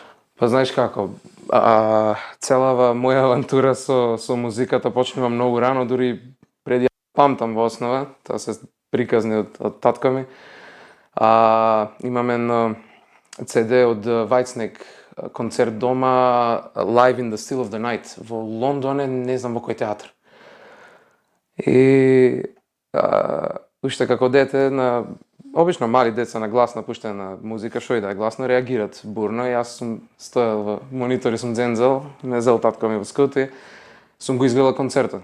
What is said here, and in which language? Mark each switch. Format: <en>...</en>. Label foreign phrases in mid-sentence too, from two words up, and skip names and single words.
<mk>Па знаеш како, целава моја авантура со музиката почнува многу рано, дури преди ја памтам во основа, тоа се приказни од татко ми. Имам едно CD од Whitesnake, концерт дома Live in the Still of the Night во Лондон, не знам во кој театар. И уште како дете, обично мали деца на гласна пуштена музика, шо и да е гласно, реагират бурно. И јас сум стоел во монитори, сум дзензел, ме зел татко ми во скути, сум го изгледал концертот.</mk>